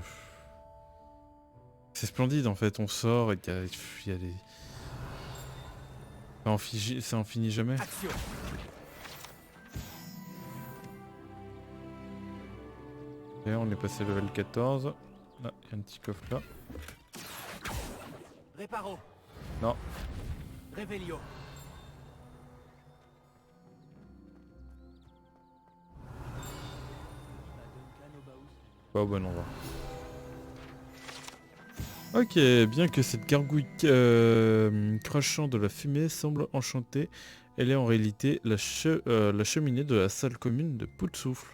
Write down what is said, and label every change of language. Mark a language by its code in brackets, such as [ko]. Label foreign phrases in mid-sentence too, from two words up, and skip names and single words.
[fr] C'est splendide en fait, on sort et il y a des... Ça en finit jamais. Action. Et on est passé level 14. Là, il y a un petit coffre là. Réparo. Non. Revelio. Pas au bon endroit. Ok, bien que cette gargouille crachant de la fumée semble enchantée, elle est en réalité la cheminée de la salle commune de Pout-Souffle.